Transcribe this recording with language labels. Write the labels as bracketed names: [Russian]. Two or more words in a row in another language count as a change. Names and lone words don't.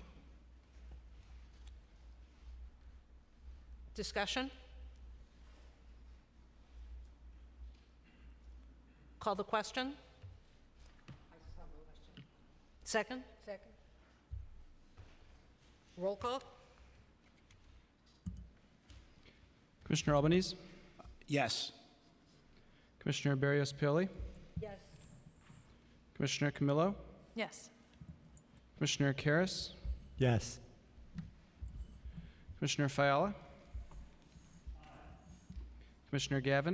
[English] Discussion? Call the question? Second? Second. Roll call? Commissioner Albanese? Yes. Commissioner Barrios Pioli? Yes. Commissioner Camillo? Yes. Commissioner Karras? Yes. Commissioner Fiala? Commissioner Gavin?